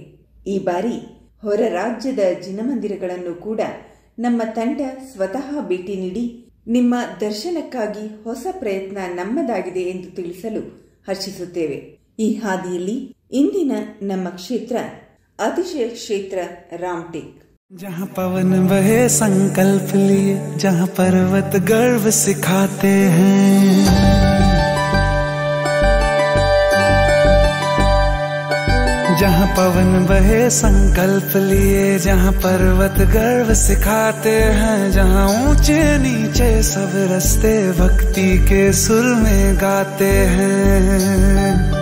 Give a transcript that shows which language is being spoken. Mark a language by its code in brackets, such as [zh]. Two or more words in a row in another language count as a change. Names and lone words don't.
[kn] ಈ ಬಾರಿ ಹೊರ ರಾಜ್ಯದ ಜಿನಮಂದಿರಗಳನ್ನು ಕೂಡ ನಮ್ಮ ತಂಡ ಸ್ವತಃ ಭೇಟಿ ನೀಡಿ ನಿಮ್ಮ ದರ್ಶನಕ್ಕಾಗಿ ಹೊಸ ಪ್ರಯತ್ನ ನಮ್ಮದಾಗಿದೆ ಎಂದು ತಿಳಿಸಲು ಹರ್ಷಿಸುತ್ತೇವೆ. ಈ ಹಾದಿಯಲ್ಲಿ ಇಂದಿನ ನಮ್ಮ ಕ್ಷೇತ್ರ ಅತಿಶಯ ಕ್ಷೇತ್ರ ರಾಮಟೇಕ್. [hi] जहाँ पवन बहे संकल्प लिए, जहाँ पर्वत गर्व सिखाते हैं, जहाँ पवन बहे संकल्प लिए, जहाँ पर्वत गर्व सिखाते हैं, जहाँ ऊंचे नीचे सब रास्ते भक्ति के सुर में गाते हैं,